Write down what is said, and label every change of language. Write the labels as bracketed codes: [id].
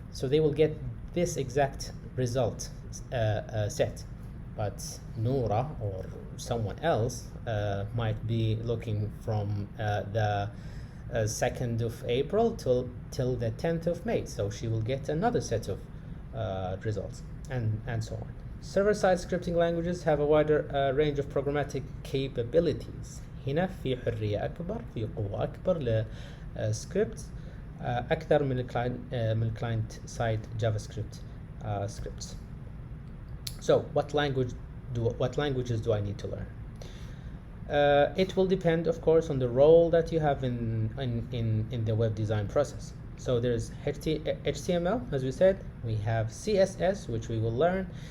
[en] So they will get this exact result set, but Noura or someone else might be looking from the 2nd of April till the 10th of May, so she will get another set of results, and so on. Server-side scripting languages have a wider range of programmatic capabilities. [ar] هنا في حرية أكبر، في قوة أكبر لسكريبت أكثر من الكلاينت سايد جافا سكريبت scripts. [en] So what languages do I need to learn? It will depend, of course, on the role that you have in the web design process. So there's HTML, as we said. We have CSS, which we will learn.